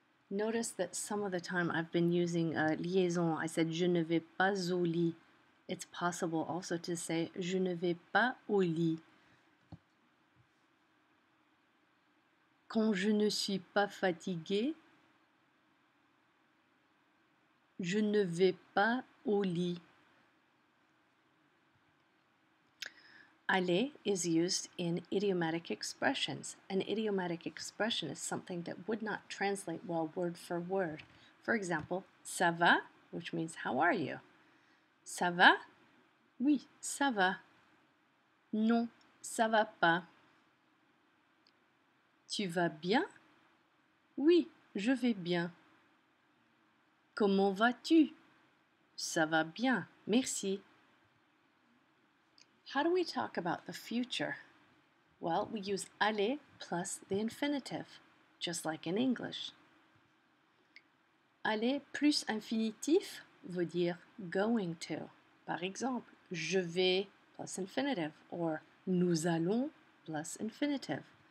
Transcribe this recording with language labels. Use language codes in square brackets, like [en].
[en] Notice that some of the time I've been using a liaison. I said [fr] je ne vais pas au lit. [en] It's possible also to say je ne vais pas au lit. [fr] Quand je ne suis pas fatigué, je ne vais pas au lit. [en] Aller is used in idiomatic expressions. An idiomatic expression is something that would not translate well word for word. For example, [fr] ça va, [en] which means how are you? [fr] Ça va? Oui, ça va. Non, ça va pas. Tu vas bien? Oui, je vais bien. Comment vas-tu? Ça va bien, merci. [en] How do we talk about the future? Well, we use aller plus the infinitive, just like in English. [fr] Aller plus infinitif veut dire [en] going to. [fr] Par exemple, je vais [en] plus infinitive, or [fr] nous allons plus infinitive.